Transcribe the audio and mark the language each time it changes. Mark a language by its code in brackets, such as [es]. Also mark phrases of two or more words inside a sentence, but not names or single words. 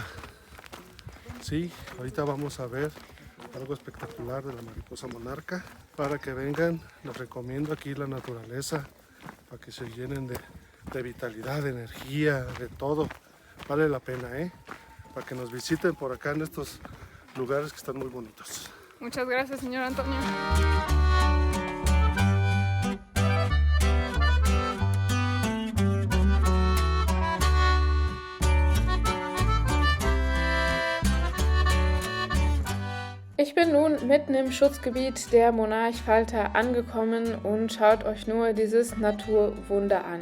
[es] Sí, ahorita vamos a ver algo espectacular de la mariposa monarca. Para que vengan, les recomiendo aquí la naturaleza, para que se llenen de vitalidad, de energía, de todo. Vale la pena, para que nos visiten por acá en estos lugares que están muy bonitos. Muchas gracias, señor Antonio. [de] Ich bin nun mitten im Schutzgebiet der Monarchfalter angekommen und schaut euch nur dieses Naturwunder an.